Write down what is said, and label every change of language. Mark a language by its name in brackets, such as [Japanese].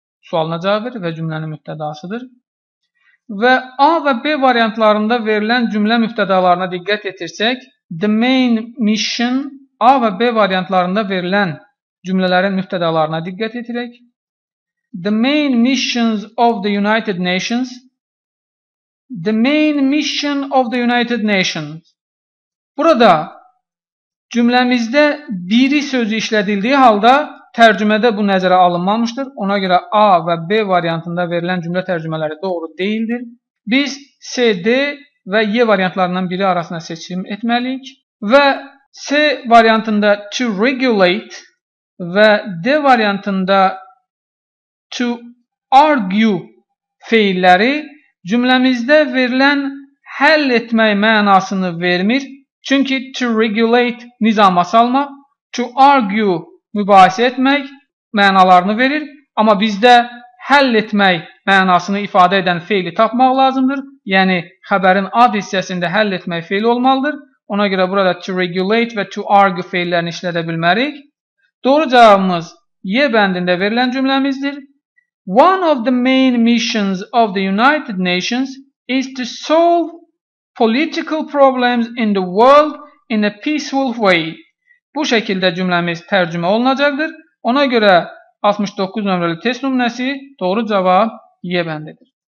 [Azerbaijani] Sualına cavab verir və cümlənin mübtədasıdır. Və A və B variantlarında verilən cümlə mübtədalarına diqqət etirsək, [English] the main mission [Azerbaijani] A və B variantlarında verilən cümlələrin mübtədalarına diqqət etirək. [English] The main missions of the United Nations. The main mission of the United Nations. [Azerbaijani] Burada cümləmizdə biri sözü işlədildiyi halda tərcümədə bu nəzərə alınmamışdır. Ona görə A və B variantında verilən cümlə tərcümələri doğru deyildir. Biz C, D və Y variantlarından biri arasında seçim etməliyik. Və C variantında [English] to regulate [Azerbaijani] və D variantında [English] to argue [Azerbaijani] feilləri cümləmizdə verilən həll etmək mənasını vermir. Çünki [English] to regulate [Azerbaijani] nizama salmaq, [English] to argue [Azerbaijani] mübahisə etmək mənalarını verir. Amma bizdə həll etmək mənasını ifadə edən feili tapmaq lazımdır. Yəni xəbərin ad hissəsində həll etmək feili olmalıdır. Ona görə burada [English] to regulate [Azerbaijani] və [English] to argue [Azerbaijani] feillərini işlədə bilmərik. Doğru cavabımız Y bəndində verilən cümləmizdir. [English] One of the main missions of the United Nations is to solve political problems in the world in a peaceful way. [Azerbaijani] Bu şəkildə cümləmiz tərcümə olunacaqdır. Ona görə 69 nömrəli test nümunəsi doğru cavab Y bəndidir.